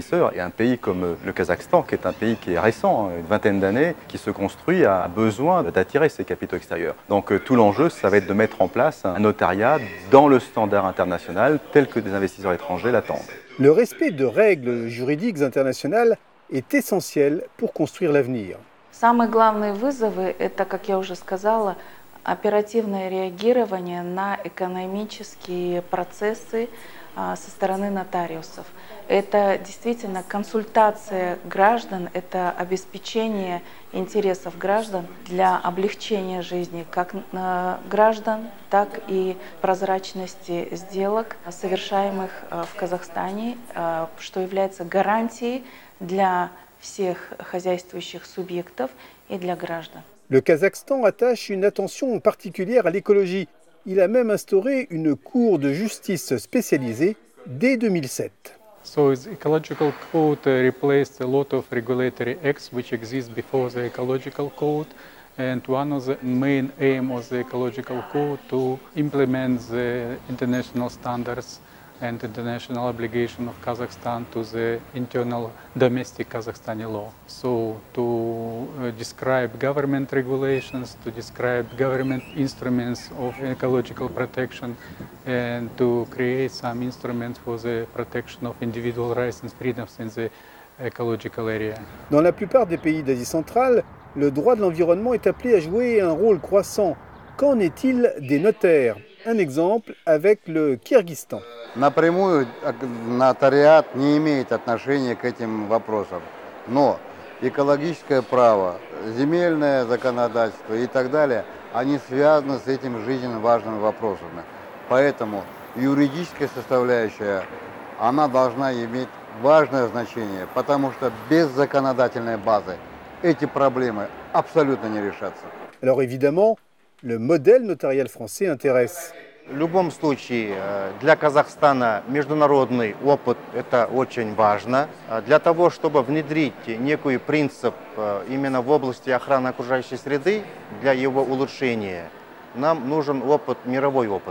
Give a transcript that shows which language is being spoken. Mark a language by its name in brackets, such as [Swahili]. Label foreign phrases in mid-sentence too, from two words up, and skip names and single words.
[French] Et un pays comme le Kazakhstan, qui est un pays qui est récent, une vingtaine d'années, qui se construit, a besoin d'attirer ces capitaux extérieurs. Donc tout l'enjeu, ça va être de mettre en place un notariat dans le standard international tel que des investisseurs étrangers l'attendent. Le respect de règles juridiques internationales est essentiel pour construire l'avenir. [Russian] Самые главные вызовы – это, как я уже сказала, оперативное реагирование на экономические процессы со стороны нотариусов. Это действительно консультация граждан, это обеспечение интересов граждан для облегчения жизни как граждан, так и прозрачности сделок, совершаемых в Казахстане, что является гарантией для всех хозяйствующих субъектов и для граждан. [French] Le Kazakhstan attache une attention particulière à l'écologie. Il a même instauré une cour de justice spécialisée dès 2007. [English] So the ecological code replaced a lot of regulatory acts which exist before the ecological code. And one of the main aim of the ecological code to implement the international standards and international obligation of Kazakhstan to the internal domestic Kazakhstani law. So to describe government regulations, to describe government instruments of ecological protection, and to create some instruments for the protection of individual rights and freedoms in the ecological area. [French] Dans la plupart des pays d'Asie centrale, le droit de l'environnement est appelé à jouer un rôle croissant. Qu'en est-il des notaires? Un exemple avec le Kyrgyzstan. [Russian] Напрямую нотариат не имеет отношения к этим вопросам, но экологическое право, земельное законодательство и так далее, они связаны с этими жизненно важными вопросами. Поэтому юридическая составляющая, она должна иметь важное значение, потому что без законодательной базы эти проблемы абсолютно не решатся. [French] Alors évidemment, le modèle notarial français intéresse. [Russian] В любом случае, для Казахстана международный опыт – это очень важно. Для того, чтобы внедрить некий принцип именно в области охраны окружающей среды, для его улучшения, нам нужен опыт, мировой опыт.